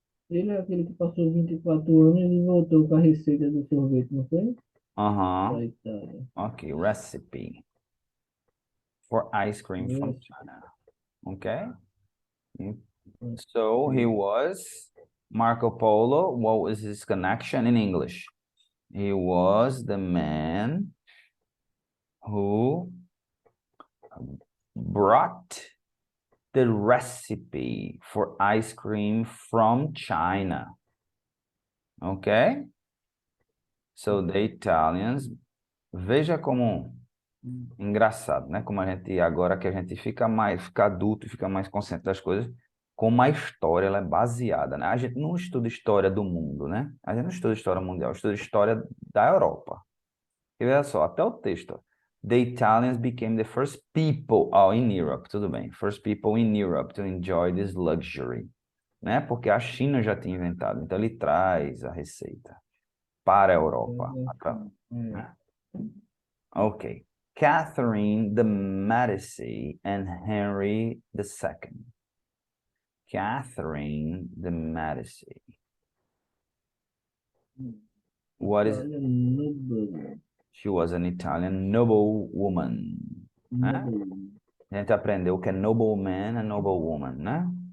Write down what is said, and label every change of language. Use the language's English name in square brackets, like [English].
[Portuguese] Ele é aquele que passou 24 anos e voltou com a receita do sorvete, não foi? Uh-huh. Da Itália. [English] Okay, recipe for ice cream from Yes. China. Okay. So he was Marco Polo. What was his connection in English? He was the man who brought the recipe for ice cream from China. Okay? So the Italians, [Portuguese] veja como engraçado, né? Como a gente, agora que a gente fica adulto, fica mais consciente das coisas, como a história ela é baseada, né? A gente não estuda história do mundo, né? A gente não estuda história mundial, estuda história da Europa. E olha só, até o texto. [English] The Italians became the first people, in Europe, [Portuguese] tudo bem. [English] First people in Europe to enjoy this luxury, né? [Portuguese] Porque a China já tinha inventado, então ele traz a receita para a Europa, né? [English] Ok. Catherine de Medici and Henry II. Catherine de Medici. What is Italian noble. She was an Italian noblewoman. [Portuguese] Né? [English] Noble. [Portuguese] A gente aprendeu que é nobleman and noblewoman, né?